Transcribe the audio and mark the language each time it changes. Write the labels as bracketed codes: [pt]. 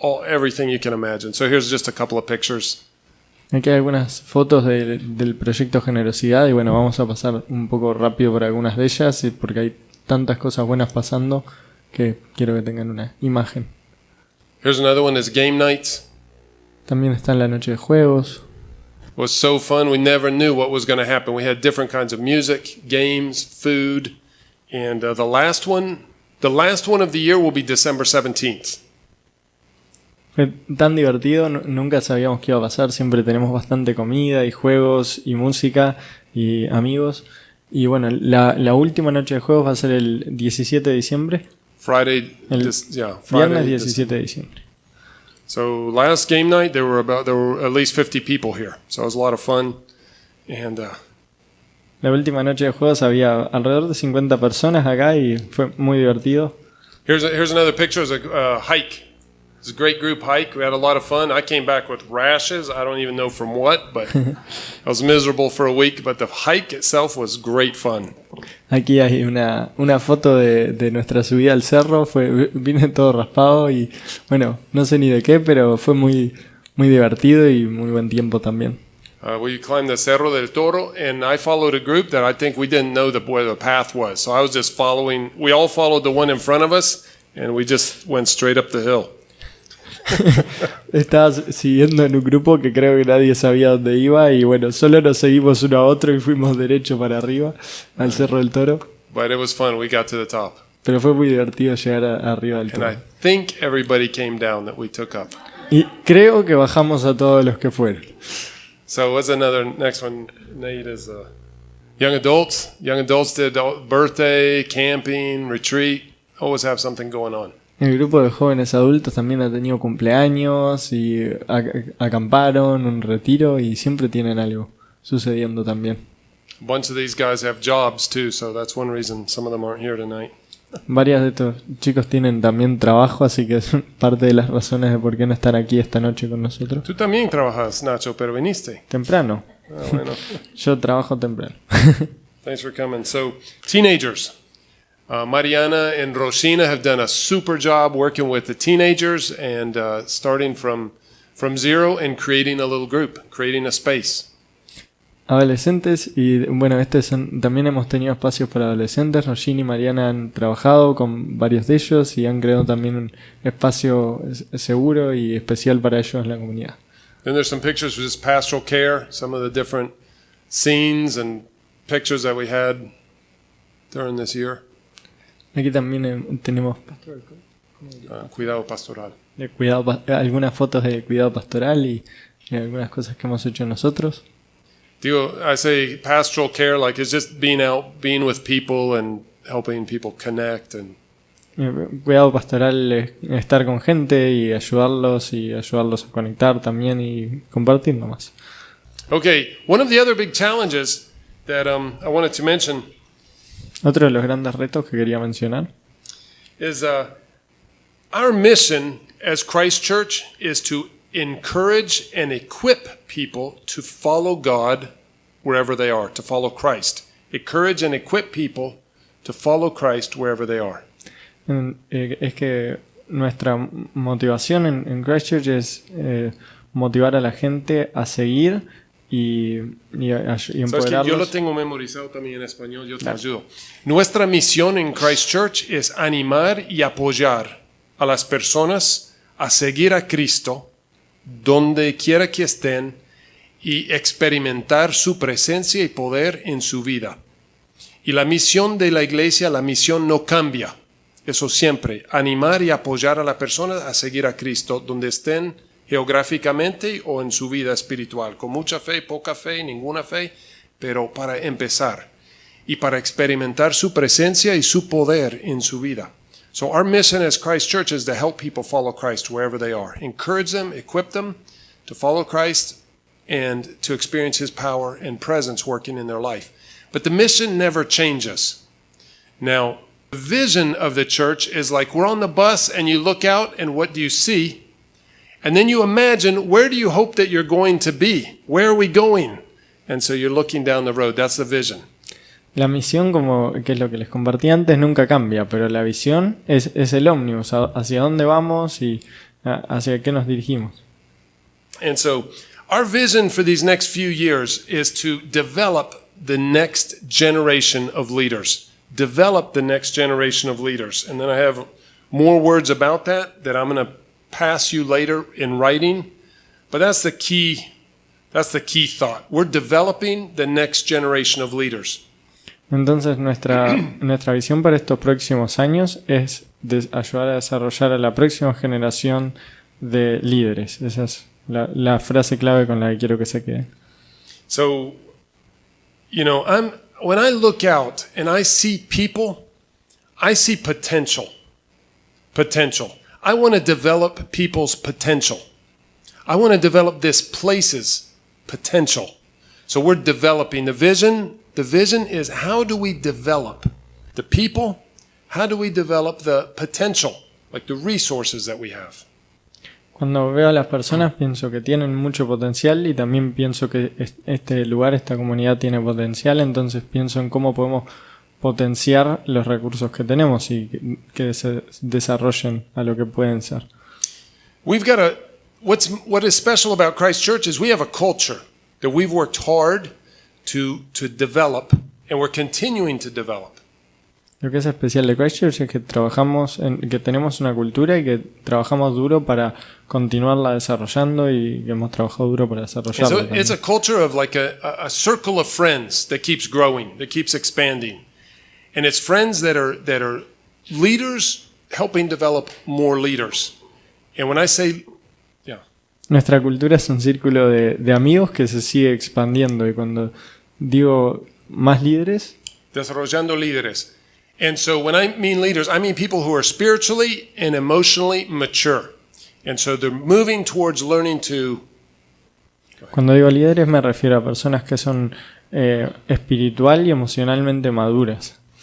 [en] Everything you can imagine. So here's just a couple of pictures. [es] Aquí hay algunas fotos del proyecto Generosidad y bueno, vamos a pasar un poco rápido por algunas de ellas porque hay tantas cosas buenas pasando que quiero que tengan una imagen. [en] Here's another one, is game nights. [es] También está en la noche de juegos. [en] It was so fun. We never knew what was going to happen. We had different kinds of music, games, food, and the last one of the year will be December 17th. [es] Fue tan divertido, nunca sabíamos qué iba a pasar. Siempre tenemos bastante comida y juegos y música y amigos. Y bueno, la última noche de juegos va a ser el 17 de diciembre. [en] Friday, [es] Viernes 17 de diciembre. [en] So last game night there were at least 50 people here. So it was a lot of fun. And [es] la última noche de juegos había alrededor de 50 personas acá y fue muy divertido. [en] Here's another picture of a hike. It's a great group hike. We had a lot of fun. I came back with rashes. I don't even know from what, but I was miserable for a week. But the hike itself was great fun. [es] Aquí hay una foto de nuestra subida al cerro. Vine todo raspado y bueno, no sé ni de qué, pero fue muy, muy divertido y muy buen tiempo también. [en] We climbed the Cerro del Toro, and I followed a group that I think we didn't know where the path was. So I was just following. We all followed the one in front of us, and we just went straight up the hill. [es] Estabas siguiendo en un grupo que creo que nadie sabía dónde iba y bueno, solo nos seguimos uno a otro y fuimos derecho para arriba al Cerro del Toro. [en] But it was fun. We got to the top. [es] Pero fue muy divertido llegar arriba del Toro. [en] And I think everybody came down that we took up. [es] Y creo que bajamos a todos los que fueron. [en] So what's next one, Nate, is young adults. Young adults did birthday, camping, retreat. Always have something going on. [es] El grupo de jóvenes adultos también ha tenido cumpleaños y acamparon, un retiro y siempre tienen algo sucediendo también. [en] A bunch of these guys have jobs too, so that's one reason some of them aren't here tonight. [es] Varios de estos chicos tienen también trabajo, así que es parte de las razones de por qué no están aquí esta noche con nosotros. Tú también trabajas, Nacho, pero viniste. Temprano. Bueno. Yo trabajo temprano. [en] Thanks for coming. So, teenagers. Mariana and Rosina have done a super job working with the teenagers and starting from zero and creating a little group, creating a space. [es] Adolescentes y bueno, también hemos tenido espacios para adolescentes. Rosina y Mariana han trabajado con varios de ellos y han creado también un espacio seguro y especial para ellos en la comunidad. [en] Then there's some pictures of just pastoral care, some of the different scenes and pictures that we had during this year. [es] Aquí también tenemos Cuidado pastoral. Algunas fotos de cuidado pastoral y algunas cosas que hemos hecho nosotros. Digo, [en] I say pastoral care like it's just being out, being with people and helping people connect. And [es] cuidado pastoral es estar con gente y ayudarlos a conectar también y compartir nomás. [en] Okay, one of the other big challenges that I wanted to mention [es] Otro de los grandes retos que quería mencionar [en] is our mission as Christ Church is to encourage and equip people to follow God wherever they are, to follow Christ. Encourage and equip people to follow Christ wherever they are. [es] Es que nuestra motivación en Christchurch es motivar a la gente a seguir y empoderarlos. ¿Sabes que yo lo tengo memorizado también en español? Yo te ayudo. Nuestra misión en Christ Church es animar y apoyar a las personas a seguir a Cristo donde quiera que estén y experimentar su presencia y poder en su vida. Y la misión de la iglesia, la misión no cambia. Eso siempre, animar y apoyar a la persona a seguir a Cristo donde estén geográficamente o en su vida espiritual, con mucha fe, poca fe, ninguna fe, pero para empezar y para experimentar su presencia y su poder en su vida. [en] So our mission as Christ Church is to help people follow Christ wherever they are. Encourage them, equip them to follow Christ and to experience His power and presence working in their life. But the mission never changes. Now, the vision of the church is like we're on the bus and you look out and what do you see? And then you imagine, where do you hope that you're going to be? Where are we going? And so you're looking down the road. That's the vision. [es] La misión, que es lo que les compartí antes, nunca cambia, pero la visión es el ómnibus, hacia dónde vamos y hacia qué nos dirigimos. [en] And so our vision for these next few years is to develop the next generation of leaders. Develop the next generation of leaders. And then I have more words about that I'm going to pass you later in writing. But that's the That's the key thought. We're developing the next generation of leaders. [es] Entonces nuestra visión para estos próximos años es ayudar a desarrollar a la próxima generación de líderes. Esa es la frase clave con la que quiero que se quede. [en] So, when I look out and I see people, I see potential. Potential. I want to develop people's potential. I want to develop this place's potential. So we're developing the vision. The vision is how do we develop the people? How do we develop the potential, like the resources that we have? [es] Cuando veo a las personas pienso que tienen mucho potencial y también pienso que este lugar, esta comunidad tiene potencial, entonces pienso en cómo podemos potenciar los recursos que tenemos y que se desarrollen a lo que pueden ser. [en] We've got what is special about Christ Church is we have a culture that we've worked hard to develop and we're continuing to develop. [es] Lo que es especial de Christchurch es que que tenemos una cultura y que trabajamos duro para continuarla desarrollando y que hemos trabajado duro para desarrollarla. [en] So it's a culture of like a circle of friends that keeps growing, that keeps expanding. And it's friends that are leaders helping develop more leaders. And when I say, [es] Nuestra cultura es un círculo de amigos que se sigue expandiendo y cuando digo más líderes, desarrollando líderes. [en] And so when I mean leaders, I mean people who are spiritually and emotionally mature. And so they're moving towards learning to... [es] Cuando digo líderes me refiero a personas que son espiritual y emocionalmente maduras.